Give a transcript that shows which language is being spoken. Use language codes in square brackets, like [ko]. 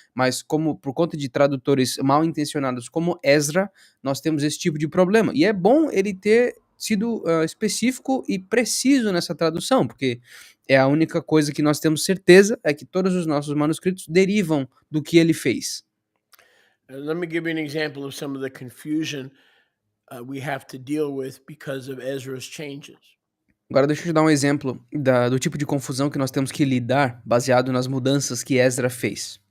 [pt] Mas como por conta de tradutores mal intencionados como Ezra, nós temos esse tipo de problema. E é bom ele ter sido específico e preciso nessa tradução, porque é a única coisa que nós temos certeza é que todos os nossos manuscritos derivam do que ele fez. [en] Let me give you an example of some of the confusion we have to deal with because of Ezra's changes. [pt] Agora deixa eu te dar um exemplo do tipo de confusão que nós temos que lidar baseado nas mudanças que Ezra fez.